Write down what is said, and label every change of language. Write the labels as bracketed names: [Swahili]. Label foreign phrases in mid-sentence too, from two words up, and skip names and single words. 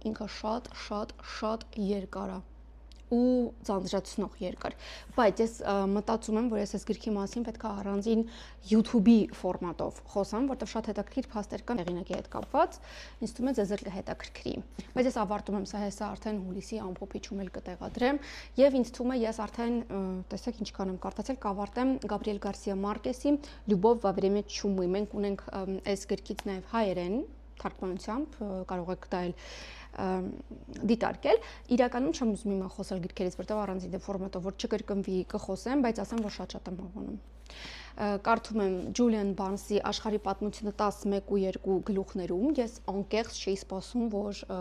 [Armenian] ինքը շատ երկար է ու ձանձրացնող երկար, բայց ես մտածում եմ, որ ես այս գրքի մասին պետք է առանձին YouTube-ի ֆորմատով խոսամ, որտեղ շատ հետաքրքիր փաստեր կան հեղինակի հետ կապված, ինձ թվում է ձեզ էլ կհետաքրքրի։ Բայց ես ավարտում եմ սա արդեն հուլիսի ամփոփիչում էլ կտեղադրեմ եւ ինձ թվում է ես արդեն տեսեք ինչքան եմ կարդացել, կավարտեմ Գաբրիել Գարսիա Մարկեսի Լյուբով во время чумы։ Մենք ունենք այս գրքից նաեւ հայերեն թարգմանությամբ, կարող եք դա դիտարկել, իրականում չեմ ուզում հիմա խոսել գրքերից, որտեղ առանձին ֆորմատով որ չկրկնվի կխոսեմ, բայց ասեմ որ շատ եմ հավանում։ Կարդում եմ Ջուլիան Բարնսի Աշխարհի պատմությունը 11 ու 2 գլուխներում, ես անկեղծ չէի սպասում, որ